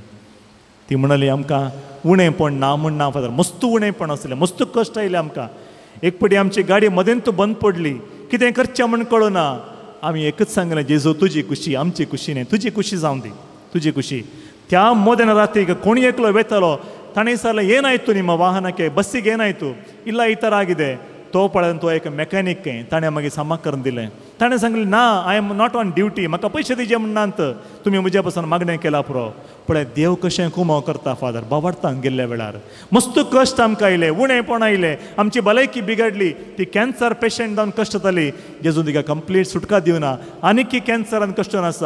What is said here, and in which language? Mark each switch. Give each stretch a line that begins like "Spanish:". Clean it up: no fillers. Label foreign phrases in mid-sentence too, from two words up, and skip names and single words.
Konkani: ती म्हणली आमकां उणेंपण ना म्हण ना फादर, मस्त उणेंपण आसलें, मस्त कश्ट आयले आमकां. एक पटी आमची गाडी मदेंत बंद पडली, कितें करचें म्हण कळना. आमी एकच सांगलें, जेजू तुजी खुशी आमची खुशी न्ही, तुजी खुशी जावं दी, तुजी खुशी. त्या मदेन रातीक कोणी एकलो वेतलो, ताणें विचारलें
Kannada: ಏನಾಯ್ತು ನಿಮ್ಮ ವಾಹನಕ್ಕೆ, ಬಸ್ಸಿಗೆ ಏನಾಯ್ತು, ಇಲ್ಲ ಈ ಥರ ಆಗಿದೆ.
Konkani: तो पळोवन तो एक मॅकॅनीक ताणें मागीर समाकरण दिलें. ताणें सांगलें ना,
English: I am not on duty,
Konkani: म्हाका पयशे दिवचे म्हणनात, तुमी म्हज्या पासून मागणें केला पुरो. पळय देव कशें कुमाव करता फादर, बावडतां गेल्ल्या वेळार मस्त कश्ट आमकां आयले, उणेंपण आयलें, आमची भलायकी बिगडली, ती
English: cancer patient
Konkani: जावन कश्ट जाली, जेजू तिका कंप्लीट सुटका दिवना, आनीक कॅन्सरान कश्टून आसा.